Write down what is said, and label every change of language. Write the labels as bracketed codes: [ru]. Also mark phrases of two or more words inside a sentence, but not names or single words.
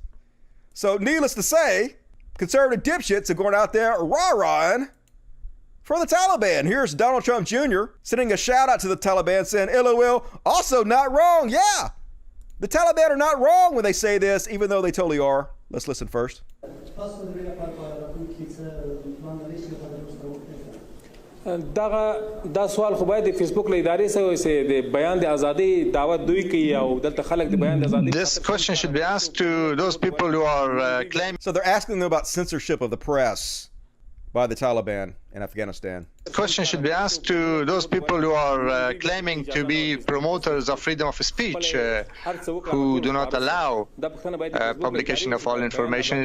[en] So needless to say, conservative dipshits are going out there rah-rahing for the Taliban. Here's Donald Trump Jr. sending a shout out to the Taliban saying, LOL, also not wrong. Yeah, the Taliban are not wrong when they say this, even though they totally are. Let's listen first. [ps] دا سوال خو باید فیسبوک له ادارې سره وي د بیان د ازادي دعوت دوی کوي او دلته خلک د بیان د ازادي. [en] This question should be asked to those people who are claiming. So they're asking them about censorship of the press by the Taliban in Afghanistan. The question should be asked to those people who are claiming to be promoters of freedom of speech, who do not allow publication of all information.